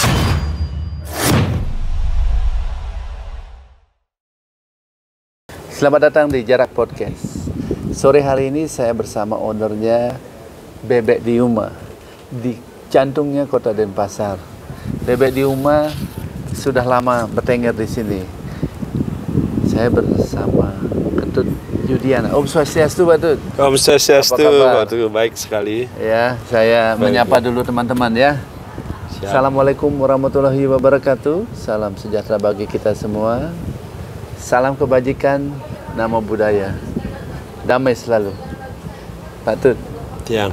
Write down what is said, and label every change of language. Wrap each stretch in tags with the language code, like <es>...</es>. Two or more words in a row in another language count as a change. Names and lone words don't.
<id>Selamat datang di Jarak Podcast. Sore hari ini saya bersama ownernya Bebek di Uma, di jantungnya Kota Denpasar. Bebek di Uma sudah lama bertengger di sini. Saya bersama Ketut Yudiana.</id> <ban>Om Swastiastu, Pak Tut. Om Swastiastu, Pak Tut.</ban> <id>Baik sekali. Ya, saya menyapa dulu teman-teman ya. Siap.</id> <ar>السلام عليكم ورحمة الله وبركاته.</ar> <id>Salam sejahtera bagi kita semua. Salam kebajikan, nama budaya. Damai selalu. Pak Tut, Tiang.</id>